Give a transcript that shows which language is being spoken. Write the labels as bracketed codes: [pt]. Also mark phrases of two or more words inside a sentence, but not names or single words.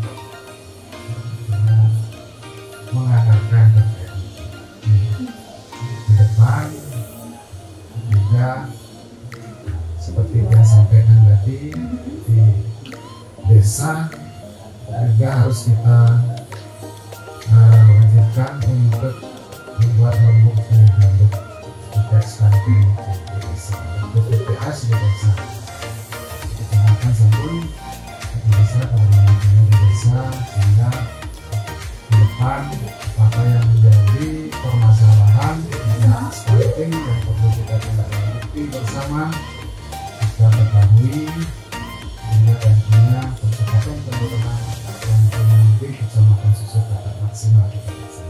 [id] menganggarkan terkait ke depan juga seperti yang sampaikan tadi di desa juga harus kita wajibkan untuk membuat lombok stunting di desa, BPS di desa. Kecamatan Sampun di desa, di desa, sehingga ke depan apa yang menjadi permasalahan stunting yang perlu kita tindak lanjuti bersama, kita ketahui sehingga nantinya percepatan penurunan yang di Kecamatan Susut dapat maksimal kita bersama.